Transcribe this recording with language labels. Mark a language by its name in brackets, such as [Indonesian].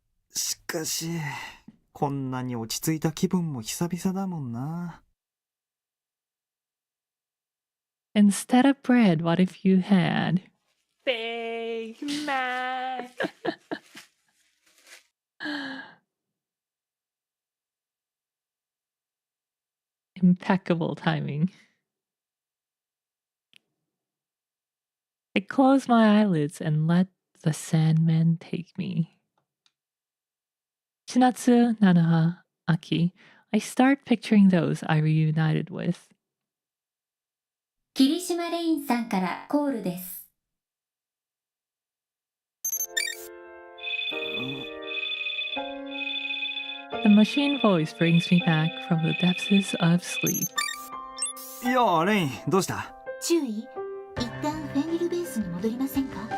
[Japanese] しかし、こんなに落ち着いた気分も久々だもんな。 [English] Instead of bread, what if you had Big Mac? Impeccable timing. I close my eyelids and let the Sandman take me. Chinatsu, Nanoha, Aki. I start picturing those I reunited with. [Japanese] 霧島レインさんからコールです。 [English] The machine voice brings me back from the depths of sleep. [Japanese] いや、レイン、どうした？注意。一旦フェンリルベースに戻りませんか？